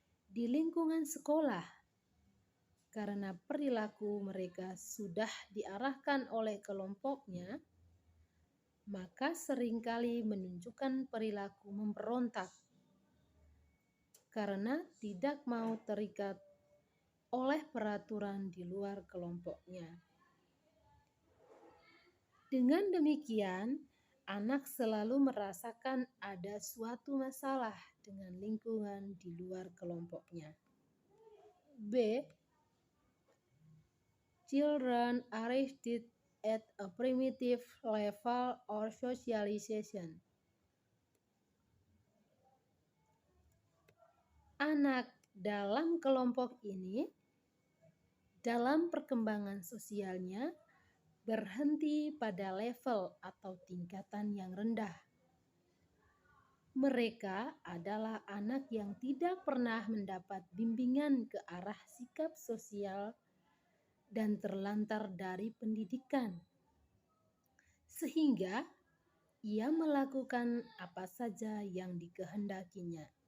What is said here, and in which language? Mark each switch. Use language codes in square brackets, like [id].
[id] Di lingkungan sekolah, karena perilaku mereka sudah diarahkan oleh kelompoknya, maka seringkali menunjukkan perilaku memberontak karena tidak mau terikat oleh peraturan di luar kelompoknya. Dengan demikian, anak selalu merasakan ada suatu masalah dengan lingkungan di luar kelompoknya. B. [en] Children arrived at a primitive level of socialization. [id] Anak dalam kelompok ini, dalam perkembangan sosialnya, berhenti pada level atau tingkatan yang rendah. Mereka adalah anak yang tidak pernah mendapat bimbingan ke arah sikap sosial dan terlantar dari pendidikan, sehingga ia melakukan apa saja yang dikehendakinya.